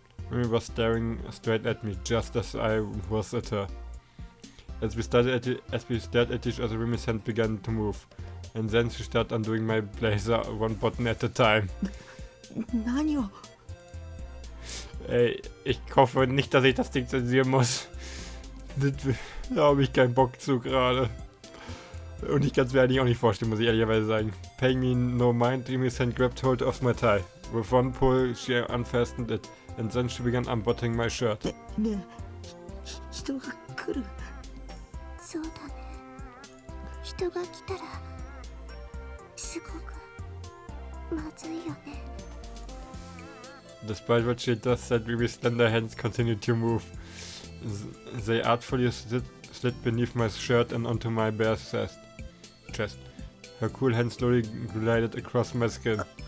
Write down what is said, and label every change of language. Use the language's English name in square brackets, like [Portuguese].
[English] Mimi was staring straight at me, just as I was at her. As we stared at each other, Mimi's hand began to move. And then she started undoing my blazer one button at a time. [Japanese] 何を [German] Ey, ich hoffe nicht, dass ich das Ding zensieren muss. Da habe ich keinen Bock zu gerade. Und ich kann es mir eigentlich auch nicht vorstellen, muss ich ehrlicherweise sagen. [English] Paying me no mind, Mimi's hand grabbed hold of my tie. With one pull, she unfastened it. And then she began unbuttoning my shirt. [Japanese] ねえ人が来る。そうだね。人が来たらすごくまずいよね。 [English] Despite what she just said, Mimi's slender hands continued to move. They artfully slid beneath my shirt and onto my bare chest. Her cool hand slowly glided across my skin.